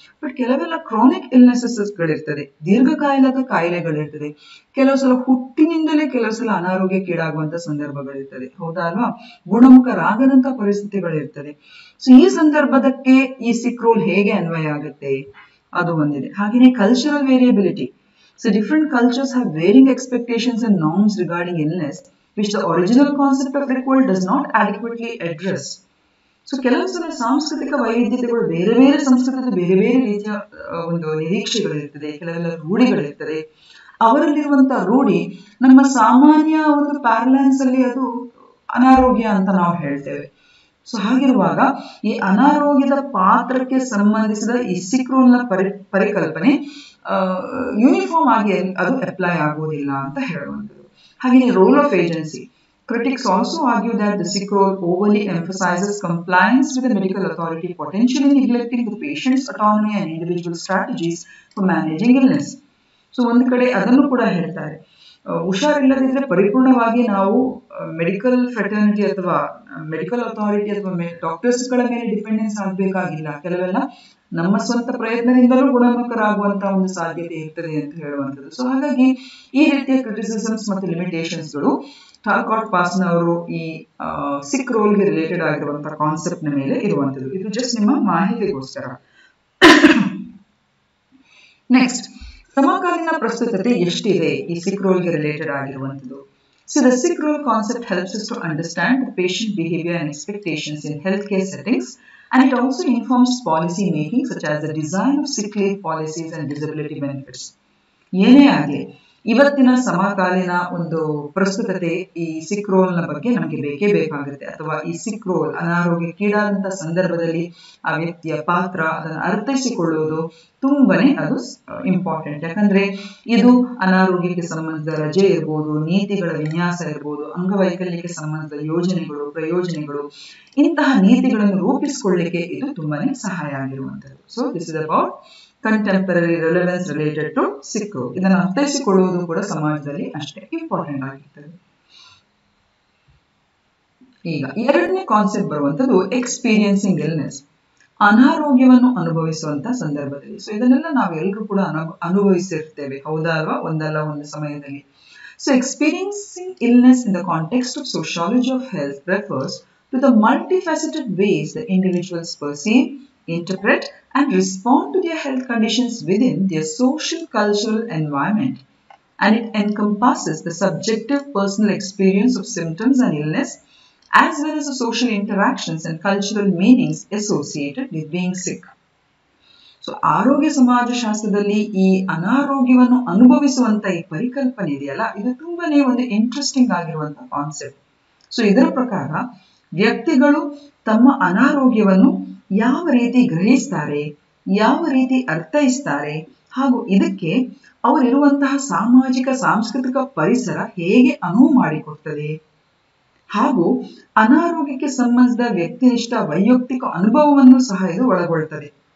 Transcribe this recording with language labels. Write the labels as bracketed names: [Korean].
[Kannada] But ಕೆಲವೆಲ್ಲ chronic illnesses ಗಳಿರ್ತದೆ, ದೀರ್ಘಕಾಲದ ಕಾಯಿಲೆಗಳಿರ್ತದೆ. ಕೆಲವು ಸಲ ಹುಟ್ಟಿನಿಂದಲೇ ಕೆಲವು ಸಲ ಅನಾರೋಗ್ಯಕ್ಕೀಡಾಗುವಂತ ಸಂದರ್ಭಗಳಿರ್ತದೆ, ಹೌದಾ ಅಲ್ವಾ? ಗುಣಮುಖರಾಗದಂತ ಪರಿಸ್ಥಿತಿಗಳಿರ್ತದೆ. ಸೊ ಈ ಸಂದರ್ಭದಕ್ಕೆ ಈ ಸಿಕ್ ರೋಲ್ ಹೇಗೆ ಅನ್ವಯ ಆಗುತ್ತೆ ಅದು ಒಂದಿದೆ. ಹಾಗೆಯೇ cultural variability. [English] So different cultures have varying expectations and norms regarding illness, which the original concept of recall does not adequately address. [Kannada] So ಕೆಲವು ಸಲ ಸಾಂಸ್ಕೃತಿಕ ವೈವಿಧ್ಯತೆಗಳು ಬೇರೆ ಬೇರೆ ಸಂಸ್ಕೃತಿಯ ಬೇರೆ ಬೇರೆ ರೀತಿಯ ಒಂದು ನಿರೀಕ್ಷೆಗಳಿರ್ತದೆ, ಕೆಲವೆಲ್ಲ ರೂಢಿಗಳಿರ್ತದೆ. ಅವರಲ್ಲಿರುವಂತಹ ರೂಢಿ ನಮ್ಮ ಸಾಮಾನ್ಯ ಒಂದು ಪ್ಯಾರಲೈನ್ಸ್ ಅಲ್ಲಿ ಅದು ಅನಾರೋಗ್ಯ ಅಂತ ನಾವು ಹೇಳ್ತೇವೆ. ಸೊ ಹಾಗಿರುವಾಗ ಈ ಅನಾರೋಗ್ಯದ ಪಾತ್ರಕ್ಕೆ ಸಂಬಂಧಿಸಿದ ಈ ಸಿಕ್ ರೋಲ್ ನ ಪರಿಕಲ್ಪನೆ ಯೂನಿಫಾರ್ಮ್ ಆಗಿ ಅದು ಅಪ್ಲೈ ಆಗುವುದಿಲ್ಲ ಅಂತ ಹೇಳುವಂಥದ್ದು. ಹಾಗೆ role of agency. [English] Critics also argue that the sick role overly emphasizes compliance with the medical authority, potentially neglecting the patient's autonomy and individual strategies for managing illness. [Kannada] So ಒಂದು ಕಡೆ ಅದನ್ನು ಕೂಡ ಹೇಳ್ತಾರೆ, ಹುಷಾರಿಲ್ಲದಿದ್ರೆ ಪರಿಪೂರ್ಣವಾಗಿ ನಾವು ಮೆಡಿಕಲ್ ಫ್ರೆಟರ್ನಿಟಿ ಅಥವಾ medical authority ಅಥವಾ doctors ಗಳ ಮೇಲೆ ಡಿಪೆಂಡೆನ್ಸ್ ಆಗಬೇಕಾಗಿಲ್ಲ. ಕೆಲವೆಲ್ಲ ನಮ್ಮ ಸ್ವಂತ ಪ್ರಯತ್ನದಿಂದಲೂ ಗುಣಮುಖರಾಗುವಂತಹ ಒಂದು ಸಾಧ್ಯತೆ ಇರ್ತದೆ ಅಂತ ಹೇಳುವಂಥದ್ದು. ಸೊ ಹಾಗಾಗಿ ಈ ರೀತಿಯ ಕ್ರಿಟಿಸಿಸಮ್ಸ್ ಮತ್ತು ಲಿಮಿಟೇಷನ್ಸ್ ಗಳು ಟಾಲ್ಕಾಟ್ ಪಾರ್ಸನ್ ಅವರು ಈ ಸಿಕ್ ರೋಲ್ ಗೆ ರಿಲೇಟೆಡ್ ಆಗಿರುವಂತಹ ಕಾನ್ಸೆಪ್ಟ್ ನ ಮೇಲೆ ಇರುವಂತದ್ದು. ಇದು ಜಸ್ಟ್ ನಿಮ್ಮ ಮಾಹಿತಿಗೋಸ್ಕರ. ನೆಕ್ಸ್ಟ್, ಸಮಕಾಲೀನ ಪ್ರಸ್ತುತತೆ ಎಷ್ಟಿದೆ ಈ ಸಿಕ್ ರೋಲ್ ಗೆ ರಿಲೇಟೆಡ್ ಆಗಿರುವಂತದ್ದು. [English] So the sick role concept helps us to understand the patient behavior and expectations in healthcare settings, and it also informs policy making such as the design of sick leave policies and disability benefits. [Kannada] ಏನೇ ಆಗಲಿ, ಇವತ್ತಿನ ಸಮಕಾಲೀನ ಒಂದು ಪ್ರಸ್ತುತತೆ ಈ ಸಿಕ್ roll ನ ಬಗ್ಗೆ ನಮಗೆ ಬೇಕೇ ಬೇಕಾಗುತ್ತೆ, ಅಥವಾ ಈ ಸಿಕ್ ರೋಲ್ ಅನಾರೋಗ್ಯಕ್ಕೀಡಾದಂತಹ ಸಂದರ್ಭದಲ್ಲಿ ಆ ವ್ಯಕ್ತಿಯ ಪಾತ್ರ ಅದನ್ನು ಅರ್ಥೈಸಿಕೊಳ್ಳುವುದು ತುಂಬಾನೇ ಅದು ಇಂಪಾರ್ಟೆಂಟ್. ಯಾಕಂದ್ರೆ ಇದು ಅನಾರೋಗ್ಯಕ್ಕೆ ಸಂಬಂಧಿಸಿದ ರಜೆ ಇರ್ಬೋದು, ನೀತಿಗಳ ವಿನ್ಯಾಸ ಇರ್ಬೋದು, ಅಂಗವೈಕಲ್ಯಕ್ಕೆ ಸಂಬಂಧಿಸಿದ ಯೋಜನೆಗಳು, ಪ್ರಯೋಜನಗಳು, ಇಂತಹ ನೀತಿಗಳನ್ನು ರೂಪಿಸಿಕೊಳ್ಳಲಿಕ್ಕೆ ಇದು ತುಂಬಾನೇ ಸಹಾಯ ಆಗಿರುವಂತದ್ದು. [English] So this is about contemporary relevance related to sick role. [Kannada] ಇದನ್ನು ಅರ್ಥೈಸಿಕೊಳ್ಳುವುದು ಕೂಡ ಸಮಾಜದಲ್ಲಿ ಅಷ್ಟೇ ಇಂಪಾರ್ಟೆಂಟ್ ಆಗಿರ್ತದೆ. ಈಗ ಎರಡನೇ ಕಾನ್ಸೆಪ್ಟ್ ಬರುವಂತದ್ದು ಎಕ್ಸ್ಪೀರಿಯನ್ಸಿಂಗ್ ಇಲ್ನೆಸ್, ಅನಾರೋಗ್ಯವನ್ನು ಅನುಭವಿಸುವಂತ ಸಂದರ್ಭದಲ್ಲಿ. ಸೊ ಇದನ್ನೆಲ್ಲ ನಾವೆಲ್ಲರೂ ಕೂಡ ಅನುಭವಿಸಿರ್ತೇವೆ, ಹೌದಾ ಅಲ್ವಾ, ಒಂದಲ್ಲ ಒಂದು ಸಮಯದಲ್ಲಿ. [English] So experiencing illness in the context of sociology of health refers to the multifaceted ways the individuals perceive, interpret and respond to their health conditions within their social cultural environment, and it encompasses the subjective personal experience of symptoms and illness as well as the social interactions and cultural meanings associated with being sick. [Kannada] So ಆರೋಗ್ಯ ಸಮಾಜಶಾಸ್ತ್ರದಲ್ಲಿ ಈ ಅನಾರೋಗ್ಯವನ್ನು ಅನುಭವಿಸುವಂತ ಈ ಪರಿಕಲ್ಪನೆ ಇದೆಯಲ್ಲ, ಇದು ತುಂಬಾನೇ ಒಂದು interesting ಆಗಿರುವಂತ ಕಾನ್ಸೆಪ್ಟ್. ಸೊ ಇದರ ಪ್ರಕಾರ ವ್ಯಕ್ತಿಗಳು ತಮ್ಮ ಅನಾರೋಗ್ಯವನ್ನು ಯಾವ ರೀತಿ ಗ್ರಹಿಸ್ತಾರೆ, ಯಾವ ರೀತಿ ಅರ್ಥೈಸ್ತಾರೆ, ಹಾಗೂ ಇದಕ್ಕೆ ಅವರಿರುವಂತಹ ಸಾಮಾಜಿಕ ಸಾಂಸ್ಕೃತಿಕ ಪರಿಸರ ಹೇಗೆ ಅನುವು ಮಾಡಿಕೊಡ್ತದೆ, ಹಾಗೂ ಅನಾರೋಗ್ಯಕ್ಕೆ ಸಂಬಂಧಿಸಿದ ವ್ಯಕ್ತಿನಿಷ್ಠ ವೈಯಕ್ತಿಕ ಅನುಭವವನ್ನು ಸಹ ಇದು ಒಳಗೊಳ್ಳುತ್ತದೆ.